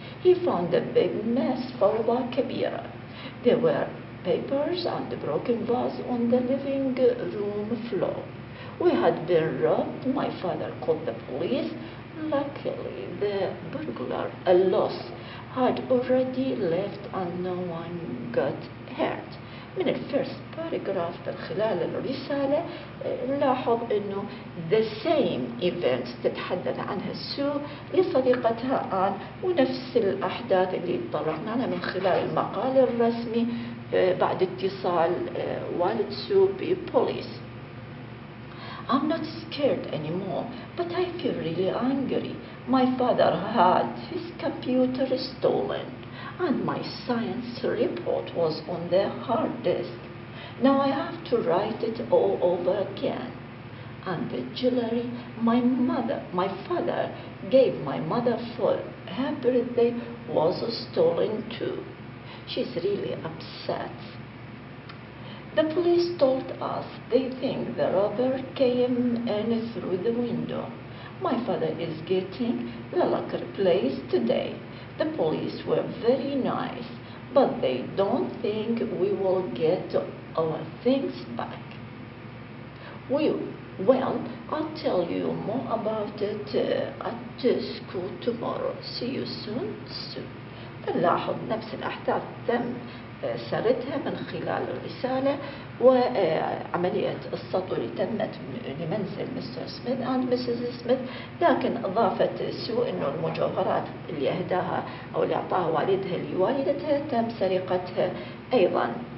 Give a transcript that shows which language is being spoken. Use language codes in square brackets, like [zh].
[en] He found a big mess, فوضى كبيرة. There were papers and a broken vase on the living room floor. We had been robbed. My father called the police. Luckily, the burglar, a loss, had already left and no one got hurt. [ar] من الفيرست باراجراف خلال الرسالة نلاحظ انه the same events تتحدث عنها سو لصديقتها آن ونفس الأحداث اللي طلعنا لها من خلال المقال الرسمي بعد اتصال والد سو ببوليس. [en] I'm not scared anymore, but I feel really angry. My father had his computer stolen, and my science report was on the hard disk. Now I have to write it all over again. And the jewelry my father gave my mother for her birthday was stolen too. She's really upset. The police told us they think the robber came in through the window. My father is getting the locker replaced today. The police were very nice, but they don't think we will get our things back. Well, I'll tell you more about it at school tomorrow. See you soon, Sue. [ar] نلاحظ نفس الأحداث تم سردها من خلال الرسالة وعملية السطو اللي تمت لمنزل مستر سميث and مسز سميث، لكن أضافت سو أنه المجوهرات اللي أهداها أو اللي أعطاها والدها لوالدتها تم سرقتها أيضا.